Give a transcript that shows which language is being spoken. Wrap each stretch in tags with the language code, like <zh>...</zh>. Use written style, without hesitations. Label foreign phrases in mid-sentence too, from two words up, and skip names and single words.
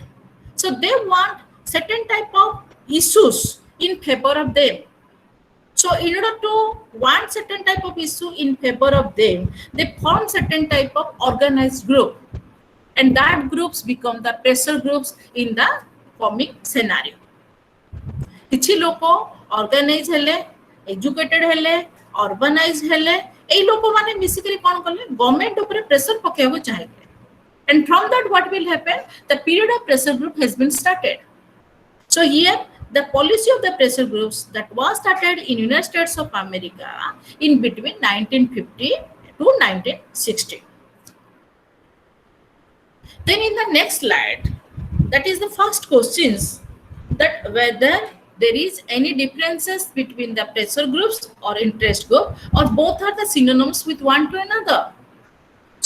<en>So they want certain type of issues in favor of them. So in order to want certain type of issue in favor of them, they form certain type of organized group, and that groups become the pressure groups in the coming scenario.</en> <or>କିଛି ଲୋକ ଅର୍ଗାନାଇଜ ହେଲେ, ଏଜୁକେଟେଡ ହେଲେ, ଅର୍ବାନାଇଜ ହେଲେ, ଏଇ ଲୋକ ମାନେ ମିଶିକରି କୋନ କରଲେ ଗଭର୍ନମେଣ୍ଟ ଉପର ପ୍ରେସର ପକେବୋ ଚାହେଲେ,</or> <en>and from that what will happen? The period of pressure group has been started. So here the policy of the pressure groups that was started in United States of America in between 1950 to 1960. Then in the next slide, that is the first questions, that whether there is any differences between the pressure groups or interest group, or both are the synonyms with one to another.</en>